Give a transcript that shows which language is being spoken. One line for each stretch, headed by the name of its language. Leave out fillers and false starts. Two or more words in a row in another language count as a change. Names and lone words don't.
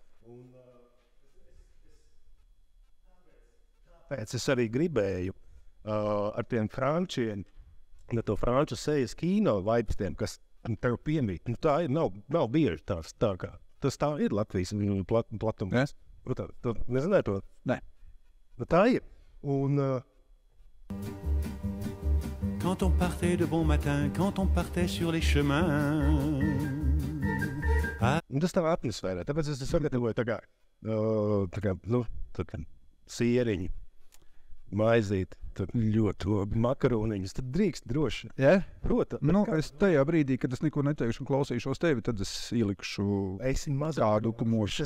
Latvian: Tāpēc es arī gribēju ar tiem frančiem, to franču sejas kino vaipstiem, kas tev piemīt. Tā ir, nav bieži tā kā. Tas tā ir Latvijas platums. Yes. Tu nezināji to? Nē. Tā ir. Un...
French: Quand on partait de bon matin, quand on partait sur les chemins.
Latvian: Tas tā atmosfērā, tāpēc es sagatavoju tā kā sieriņi, maizīti, ļoti makaroniņus, tad drīkst droši. Jā? Protams. Es tajā brīdī, kad es neko neteikšu un klausīšos tevi, tad es ielikšu kādu kumošu.